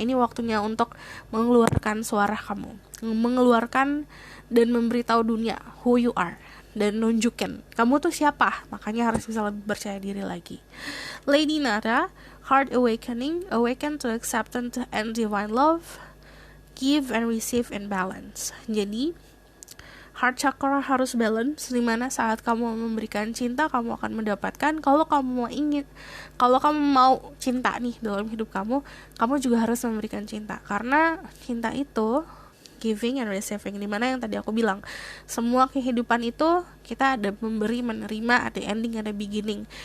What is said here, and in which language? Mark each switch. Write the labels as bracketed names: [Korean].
[Indonesian] Ini waktunya untuk mengeluarkan suara kamu, mengeluarkan dan memberitahu dunia [English] who you are, [Indonesian] dan nunjukin kamu tuh siapa. Makanya harus bisa lebih percaya diri lagi. [English] Lady Nada, heart awakening, awaken to acceptance and divine love, give and receive in balance. [Indonesian] Jadi heart chakra harus balance, dimana saat kamu memberikan cinta, kamu akan mendapatkan. Kalau kamu mau cinta nih dalam hidup kamu juga harus memberikan cinta. Karena cinta itu [English] giving and receiving, [Indonesian] dimana yang tadi aku bilang, semua kehidupan itu kita ada memberi, menerima, ada ending, ada beginning.